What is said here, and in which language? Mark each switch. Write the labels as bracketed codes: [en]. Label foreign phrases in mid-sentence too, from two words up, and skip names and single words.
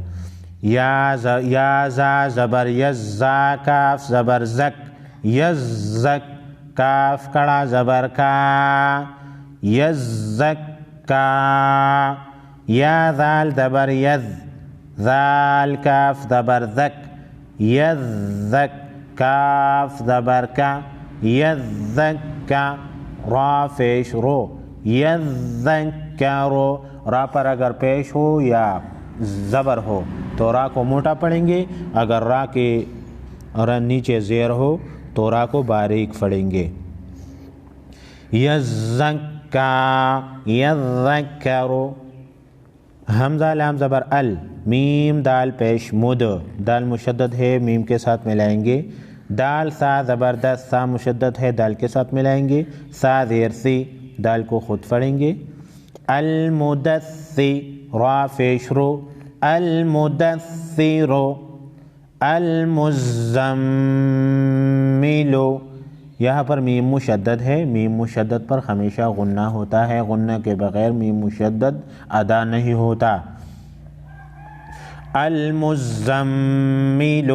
[ur] یا زا زبر یز، زا کاف زبر زک، یزک، کاف کڑا زبر کا، یزک کا. یا ذال زبر یز، ذال کاف زبر زک، یزک، کاف زبر کا، یزک کا. را پیش رو، یذکرو. را پر اگر پیش ہو یا زبر ہو تو را کو موٹا پڑھیں گے، اگر را کے نیچے زیر ہو تو را کو باریک پڑھیں گے. یزکا، یذکرو. حمزہ لام زبر ال، میم دال پیش مد، دال مشدد ہے میم کے ساتھ ملائیں گے. دال سا زبردست، سا مشدد ہے دال کے ساتھ ملائیں گے. سا زیر سی، دال کو خود پڑھیں گے. المدثر، را پیش رو، المدثر. المزمل، یہاں پر میم مشدد ہے، میم مشدد پر ہمیشہ غنہ ہوتا ہے، غنہ کے بغیر میم مشدد ادا نہیں ہوتا. المزمل.